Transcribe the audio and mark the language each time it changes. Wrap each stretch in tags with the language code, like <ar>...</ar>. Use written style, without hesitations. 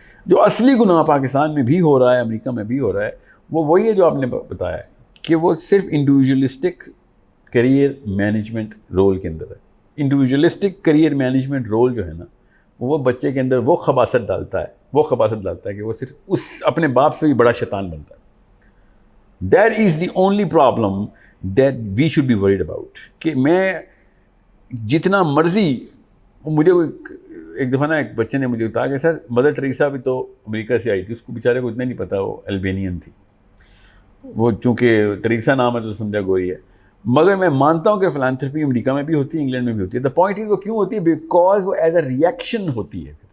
<ur>جو اصلی گناہ پاکستان میں بھی ہو رہا ہے، امریکہ میں بھی ہو رہا ہے، وہ وہی ہے جو آپ نے بتایا ہے کہ وہ صرف انڈیویجولسٹک کیریئر مینجمنٹ رول کے اندر ہے. انڈیویجولسٹک کیریئر مینجمنٹ رول جو ہے نا، وہ بچے کے اندر وہ خباثت ڈالتا ہے کہ وہ صرف اس اپنے باپ سے بھی بڑا شیطان بنتا ہے.</ur> <en>That is the only problem that we should be worried about.</en> <ur>کہ میں جتنا مرضی، مجھے ایک دفعہ نا ایک بچے نے مجھے بتایا کہ سر مدر ٹریسا بھی تو امریکہ سے آئی تھی، اس کو بیچارے کو اتنا نہیں پتا وہ البینین تھی. وہ چونکہ ٹریسا نام ہے تو سمجھا گوئی ہے. مگر میں مانتا ہوں کہ فلانتھرپی امریکہ میں بھی ہوتی ہے, انگلینڈ میں بھی ہوتی ہے.</ur> <en>the point is</en> <ur>وہ کیوں ہوتی ہے,</ur> <en>because</en> <ur>وہ</ur> <en>as a reaction</en> <ur>ہوتی ہے.</ur>